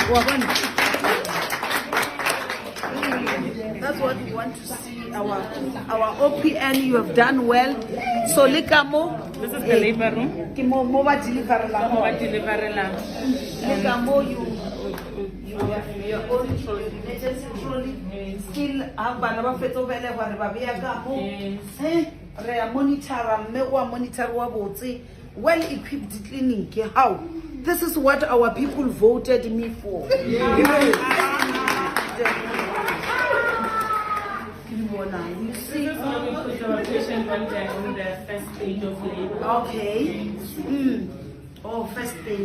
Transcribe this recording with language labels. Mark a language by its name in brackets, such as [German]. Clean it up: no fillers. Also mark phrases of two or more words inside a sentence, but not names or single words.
[English] That's what we want to see. Our OPN, you have done well. So Likamo. This is the labor room. Mova delivery. Mobile delivery. Likamo, you Your own emergency trolley. Still, [Southern Sotho] bana ba fetsa ho belegwa re ba beya ka mo. Re a monitor, mme o a monitor wa botse. [English] Well-equipped clinic. How? This is what our people voted me for. You see, this is when we put our patient when they're in the first stage of labor. Okay. Oh, first stage.